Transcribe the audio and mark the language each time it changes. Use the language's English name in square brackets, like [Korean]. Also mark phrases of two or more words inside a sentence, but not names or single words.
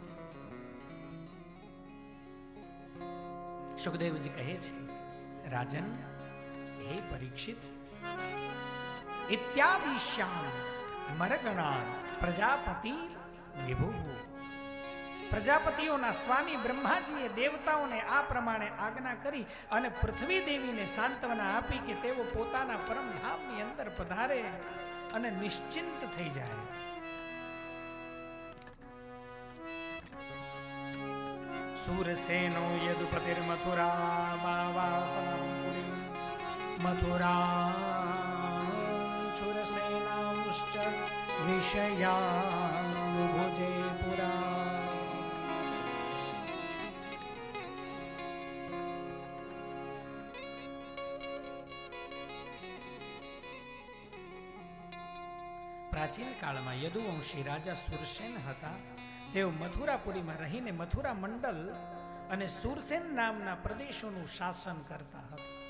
[Gujarati] સુખદેવજી કહે છે, રાજન હે પરીક્ષિત, [Sanskrit] ઇત્યાદિશ્યામ મરગણાન પ્રજાપતિ વિભુ. [Gujarati] પ્રજાપતિઓના સ્વામી બ્રહ્માજીએ દેવતાઓને આ પ્રમાણે આજ્ઞા કરી અને પૃથ્વી દેવીને સાંત્વના આપી કે તેઓ પોતાના પરમધામની અંદર પધારે અને નિશ્ચિંત થઈ જાય. [Sanskrit] सूरसेनो यदुपतिर्मथुरा मावासनां मथुरा शूरसेनांश्च विषयान् भुजे पुरा. [Gujarati] પ્રાચીન કાળમાં યદુવંશી રાજા સુરસેન હતા. તેઓ મથુરાપુરીમાં રહીને મથુરા મંડલ અને સુરસેન નામના પ્રદેશોનું શાસન કરતા હતા.